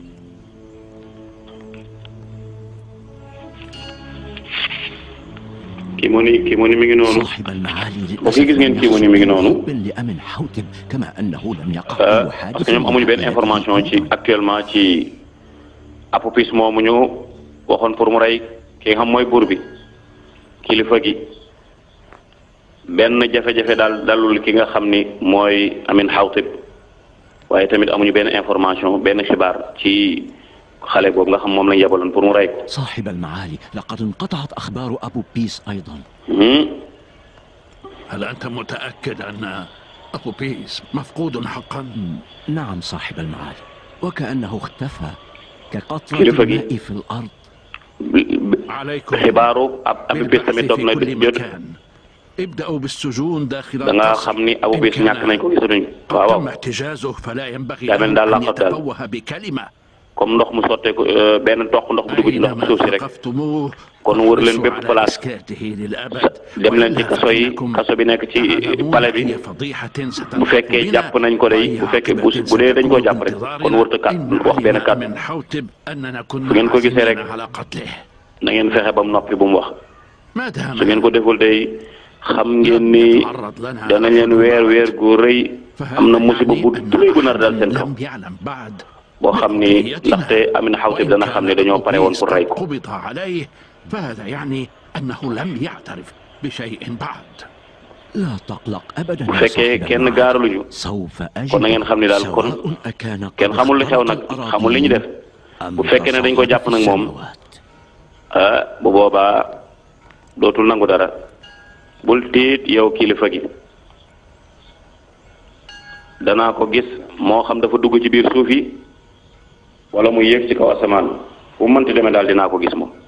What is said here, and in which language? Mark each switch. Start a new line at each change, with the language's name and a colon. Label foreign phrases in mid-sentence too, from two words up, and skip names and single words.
Wolof: Kimoni mi ngi noonu mbokk yi gis ngeen Kimoni mi ngi noonu
French: parce que
Wolof: ñoom amuñu benn information ci actuellement ci apopis moomu ñu waxoon pour mu rey ki nga xam mooy buur bi kilifa gi benn jafe-jafe daal dalul ki nga xam ni mooy Amin Xawtib waaye tamit amuñu benn information benn xibaar ci xale boobu nga xam moom lañ yebaloon pour mu rey ko.
Arabic: صاحب المعالي لقد انقطعت أخبار أبو بيس أيضا. هل أنت متأكد أن أبو بيس مفقود حقا؟ نعم صاحب المعالي، وكأنه اختفى كقطرة الماء في الأرض. عليكم
Wolof: xibaaru Abu Bis tamit toog na jot.
Arabic: ابدأوا بالسجون داخل
Wolof: da nga xam ni Abu Bis ñàkk nañ ko gisatuñ. waaw
Arabic: تم احتجازه فلا ينبغي
Wolof: daa mel daal
Arabic: أن
Wolof: laqab daal
Arabic: يتفوه بكلمة.
Wolof: comme ndox mu sotteeku benn toq ndox bu dugg ci ndox suuf si rek kon wër leen bépp place dem leen ci kaso bi nekk ci palais bi bu fekkee jàpp nañ ko day bu fekkee bu dee dañ koo jàpp rek kon wërta kat wax benn kat su ngeen ko gisee rek na ngeen fexe ba mu noppi bu mu wax su ngeen ko deful day xam ngeen ni danañ leen weer gu rëy am na musiba bu rëy bu nar dal seen kaw boo xam ni ndaxte Amin Xawtib dana xam ne dañoo pare woon pour rey ko.
Arabic: فهذا يعني أنه لم يعترف بشيء بعد. لا تقلق أبدا.
Wolof: bu fekkee kenn gaaraluñu kon na ngeen xam ni daal kon kenn xamul li xew nag xamul li ñu def bu fekkee ne dañ ko jàpp nag moom bu boobaa dootul nangu dara bul tiit yow kilifa gi danaa ko gis moo xam dafa dugg ci biir suuf yi wala mu yéeg ci kaw asamaan fu mu mënti demee daal dinaa ko gis moom